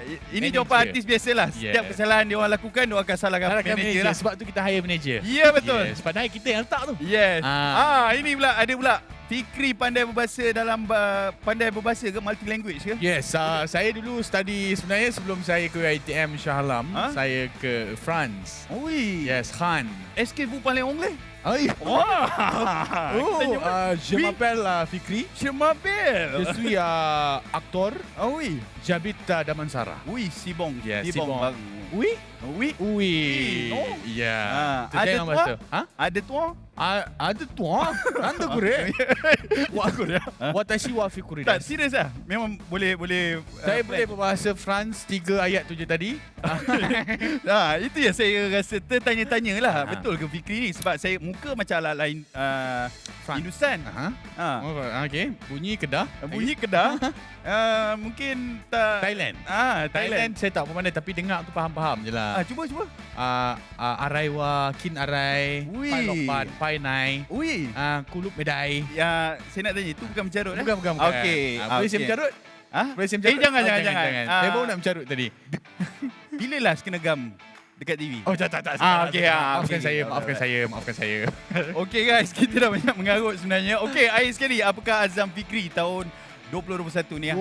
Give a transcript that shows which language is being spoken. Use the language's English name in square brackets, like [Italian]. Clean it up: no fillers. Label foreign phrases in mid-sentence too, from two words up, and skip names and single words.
[Malay] Ini jawapan artis biasalah. Setiap kesalahan dia orang lakukan, dia akan salahkan manager lah. Sebab tu kita hire manager. Ya, betul. [English] Yes. [Malay] Padahal kita yang letak tu. Yes. Ini pula ada pula. Fikri pandai berbahasa pandai berbahasa ke [English] multi language [Malay] ke? Yes, saya dulu study sebenarnya sebelum saya ke ITM Shah Alam, saya ke France. [French] Oui. [English] Yes, Khan. [French] Est-ce que vous parlez anglais? Je m'appelle Fikri. Je m'appelle. Je suis acteur. Oui. J'habite à Damansara. Oui, si bon. [English] Yes, [French] si bon. Oui. Oui. Oui. Non. [English] Yeah. Ada toi? Ada toi? Ada toi? Anda kure? [Japanese] 私は フィクリ. [Malay] Tak, serius lah. Memang boleh. Saya boleh berbahasa France 3 ayat tu je tadi. Itu yang saya rasa tertanya-tanya lah. Betul ke Fikri ni? Sebab saya muka macam ala lain Hindusan. Okay. Bunyi Kedah. Bunyi Kedah. Mungkin tak. Thailand saya tak pandai tapi dengar tu faham-faham je lah. Cuba. Araiwa, kin arai, pai lokpan, pai nai. Ui. Kulup medai. Ya, saya nak tanya, itu bukan mencarut Bukan. Okey. Boleh saya mencarut? Boleh saya mencarut? Jangan. Saya baru nak mencarut tadi. Bila last kena gam dekat TV? Tak. Okey. Maafkan saya. Okey guys, kita dah banyak mengarut sebenarnya. Okey, akhir sekali, apakah azam Fikri tahun 2021 ni?